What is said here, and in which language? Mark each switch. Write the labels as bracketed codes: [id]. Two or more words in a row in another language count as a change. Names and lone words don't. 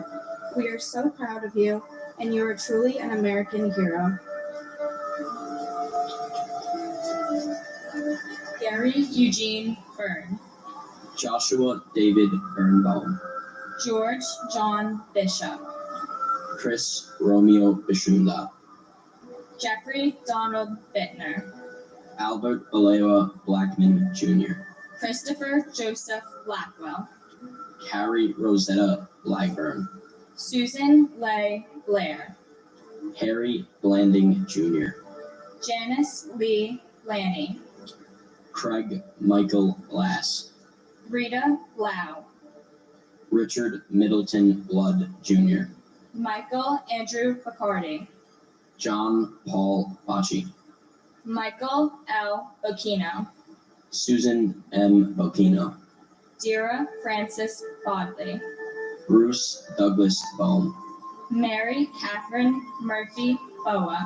[en] We are so proud of you, and you are truly an American hero. Gary Eugene Byrne, Joshua David Birnbaum, George John Bishop, Chris Romeo Bishula, Jeffrey Donald Bittner, Albert Alewa Blackman Jr., Christopher Joseph Blackwell, Carrie Rosetta Blackburn, Susan Leigh Blair, Harry Blanding Jr., Janice Lee Lanny, Craig Michael Glass, Rita Lau, Richard Middleton Blood Jr., Michael Andrew Picardi, John Paul Bocci, Michael L. Bocchino, Susan M. Bocchino, Dira Francis Bodley, Bruce Douglas Bohm, Mary Catherine Murphy Boa,